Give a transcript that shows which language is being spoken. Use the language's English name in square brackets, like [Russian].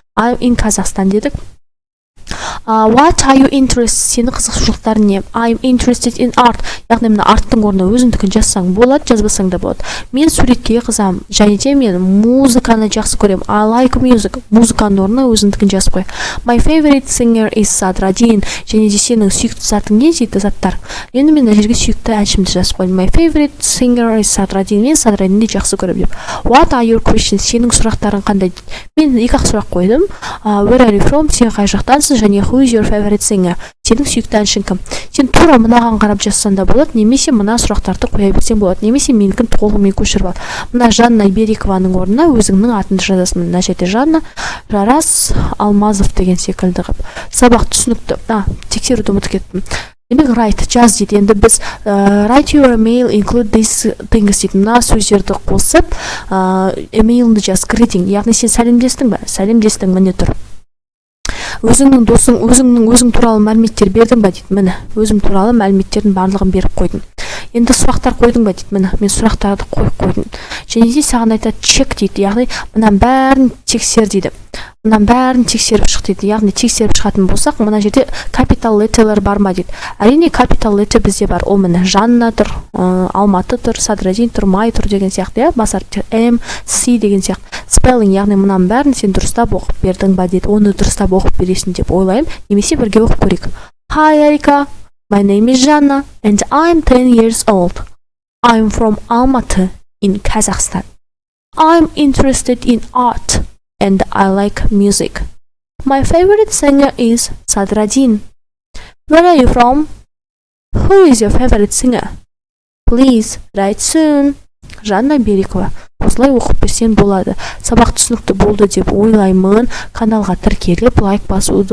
[English] I'm in Kazakhstan [Kazakh] дедік. [English] What are you interested? [Kazakh] Сені қызығушылықтарың не? [English] I'm interested in art. [Kazakh] Яғни мына арттың орнына өзіңдікін жазсаң болады, жазбасаң да болады. Мен суретке қызам, және де мен музыканы жақсы көрем. [English] I like music. [Kazakh] Музыканың орнына өзіңдікін жазып қой. [English] My favorite singer is Sadradin. [Kazakh] Және де сенің сүйікті затың не дейді заттар? Енді мен мына жерге сүйікті әншімді жазып қойдым. [English] My favorite singer is Sadradin. [Kazakh] Мен Sadradinді жақсы көрем деп. [English] What are your questions? [Kazakh] Сенің сұрақтарың қандай? Мен екі-ақ сұрақ қойдым. [English] Where are you from? [Kazakh] Сен қай жақтансың? Және [English] who is your favorite singer? [Kazakh] Сенің сүйікті әншің кім? Сен тура мынаған қарап жазсаң да болады, немесе мына сұрақтарды қоя берсең болады, немесе менікін толығымен көшіріп ал. Мына Жанна Берикованың орнына өзіңнің атыңды жазасың. Мына жерде Жанна Жарас Алмазов деген секілді қып. Сабақ түсінікті. Тексеруді ұмытып кеттім. Демек write жаз дейді. Енді біз [English] write your email include these things [Kazakh] дейді. Мына сөздерді қосып emailіңді жаз. [English] Greeting. [Kazakh] Яғни сен сәлемдестің бе? Сәлемдестің, міне тұр. Өзіңнің досың, өзің туралы мәліметтер бердің ба дейді. Міне, өзім туралы мәліметтердің барлығын беріп қойдым. Енді сұрақтар қойдың ба дейді. Міне, мен сұрақтарды қойып қойдым. Және де саған айтады чек дейді. Яғни мына бәрін тексер дейді. Мына бәрін тексеріп шық дейді. Яғни тексеріп шығатын болсақ, мына жерде capital letter'лар бар ма дейді. Әрине capital letter бізде бар. Ол міне Жанна тұр, Алматы тұр, Sadradin тұр, Май тұр деген сияқты, басар M, C деген сияқты. Spelling, яғни мұнан бәрін сен дұрыстап оқып бердің ба дейді. Оны дұрыстап оқып бересің деп ойлаймын. Немесе бірге оқып көрейік. [English] Hi Erika, my name is Жанна and I'm 10 years old. I'm from Almaty in Kazakhstan. I'm interested in art and I like music. My favorite singer is Sadradin. Where are you from? Who is your favorite singer? Please write soon. Жанна Берикова. [Kazakh] Осылай оқып берсең болады. Сабақ түсінікті болды деп ойлаймын. Каналға тіркеліп лайк басуды